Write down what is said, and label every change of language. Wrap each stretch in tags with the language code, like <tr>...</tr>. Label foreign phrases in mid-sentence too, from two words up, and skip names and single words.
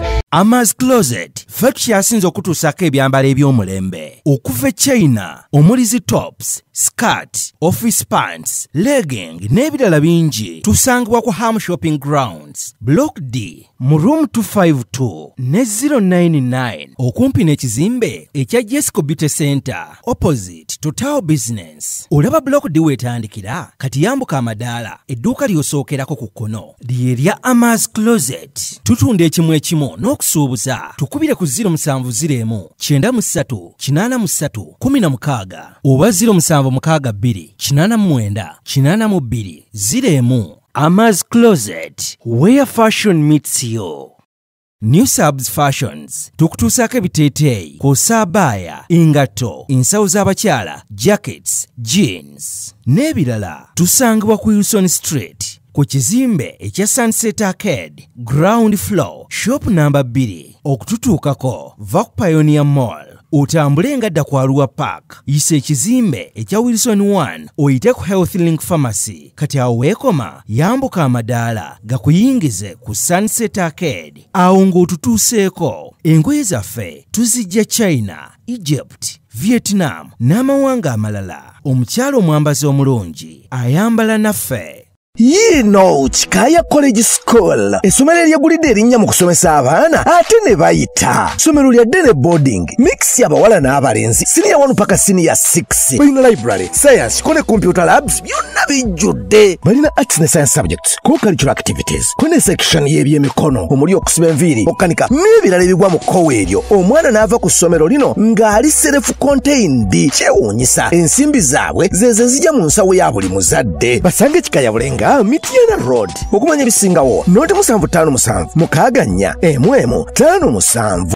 <lg>Ama's Closet, ffe tukyasinze okutuusako ebyambalo eby'omulembe. Okuva e China, omuli zi</lg> <en>tops, skirt, office pants, legging</en> <lg>n'ebirala bingi, tusangibwa ku Ham Shopping Grounds, Block D, mu</lg> <en>room two five two</en> <lg>ne</lg> <en>zero nine nine</en> <lg>okumpi n'ekizimbe ekya Jesco Beauty Center,</lg> <en>opposite to Tao Business.</en> <lg>Olaba Block D wetandikira, kati yambuka amadaala, edduuka ly'osookerako ku kkono. lye lya Ama's Closet. Tutunda ekimu ekimu n'okusuubuza. Tukubire ku zero musanvu zero emu, kyenda mu ssatu, kyenda mu ssatu, kumi na mukaaga oba zero musanvu mukaaga bbiri, kyenda mu mwenda, kyenda mu bbiri, zero emu.</lg> <en>Ama's Closet, where fashion meets you.</en> <lg>New Subs Fashions, tukutuusaako ebiteeteeyi, kw'ossa abaaya, engatto, ensawo z'abakyala, jackets, jeans, n'ebirala. Tusangibwa ku Wilson Street, ku kizimbe ekya Sunset Arcade,</lg> <en>ground floor, shop number</en> <lg>bbiri. Okututuukako, va ku Pioneer Mall. Otambule nga dda ku Arua Park, yisa ekizimbe ekya Wilson one, oyite ku Health Link Pharmacy. Kati awo weekoma, yambuka amadaala, gakuyingize ku Sunset Arcade. Awo ng'otutuuseeko. Engoye zaffe, tuzijja China, Egypt, Vietnam, n'amawanga amalala. Omukyala omwambazi omulungi, ayambala naffe.</lg> <en>You know, Chikaya College School.</en> <lg>Essomero eryegulidde erinnya mu kusomesa abaana, ate ne bayita. Ssomero lya</lg> <en>day boarding,</en> <lg>mix ya bawala n'abalenzi,</lg> <en>senior one</en> <lg>paka</lg> <en>senior six.</en> <lg>Balina library, science, ko ne</lg> <en>computer labs,</en> <lg>byonna bijjudde. Balina arts ne</lg> <en>science subjects, co-curricular activities,</en> <lg>ko ne section y'ebyemikono, omuli okusiba enviiri, okukanika, n'ebirala ebigwa mu kkowe eryo. Omwana n'ava ku ssomero lino ng'ali self-contained. Kyewuunyisa, ensimbi zaabwe ze ze zijja mu nsawo ya buli muzadde. Basange Chikaya Bulenga, Mityana Road. Okumanya ebisingawo, noti musanvu ttaano musanvu, mukaaga nnya, emu emu, ttaano musanvu.</lg>